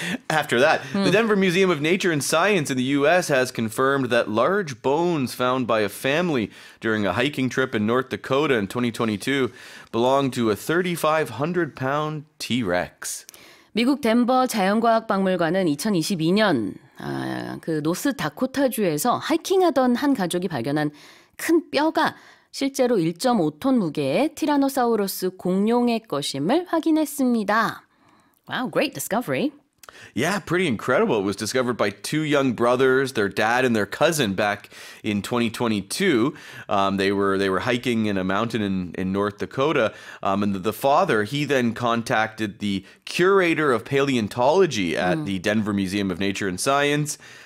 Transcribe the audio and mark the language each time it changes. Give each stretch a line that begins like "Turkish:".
English: After that, the Denver Museum of Nature and Science in the U.S. has confirmed that large bones found by a family during a hiking trip in North Dakota in 2022 belong to a 3,500-pound T-Rex.
Korean: 미국 덴버 자연과학박물관은 2022년 그 노스다코타주에서 하이킹하던 한 가족이 발견한 큰 뼈가 실제로 1.5톤 무게의 티라노사우루스 공룡의 것임을 확인했습니다.
English: Wow, great discovery. Yeah, pretty incredible. It was discovered by two young brothers, their dad and their cousin, back in 2022. They were hiking in a mountain in North Dakota, and the father, he then contacted the curator of paleontology at the Denver Museum of Nature and Science.